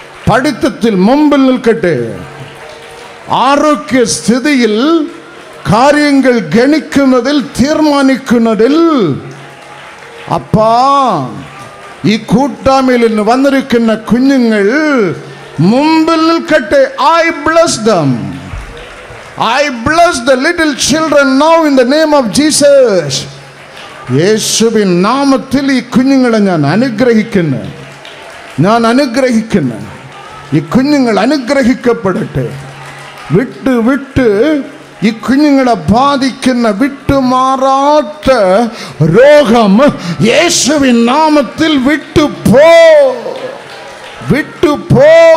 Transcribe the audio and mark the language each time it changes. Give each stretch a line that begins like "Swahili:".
Malayalam: പഠിത്തത്തിൽ മുമ്പിൽ നിൽക്കട്ടെ. ആരോഗ്യസ്ഥിതിയിൽ കാര്യങ്ങൾ ഗണിക്കുന്നതിൽ തീരുമാനിക്കുന്നതിൽ അപ്പാ ഈ കൂട്ടായ്മയിൽ നിന്ന് വന്നിരിക്കുന്ന കുഞ്ഞുങ്ങൾ മുമ്പിൽ നിൽക്കട്ടെ.
English: I bless them. I bless the little children now in the name of Jesus.
Malayalam: യേശുവിൻ നാമത്തിൽ ഈ കുഞ്ഞുങ്ങളെ ഞാൻ അനുഗ്രഹിക്കുന്നു, ഞാൻ അനുഗ്രഹിക്കുന്നു. ഈ കുഞ്ഞുങ്ങൾ അനുഗ്രഹിക്കപ്പെടട്ടെ. വിട്ട് വിട്ട് ഈ കുഞ്ഞുങ്ങളെ ബാധിക്കുന്ന വിട്ടുമാറാത്ത രോഗം യേശുവിൻ നാമത്തിൽ വിട്ടുപോ, വിട്ടുപോ.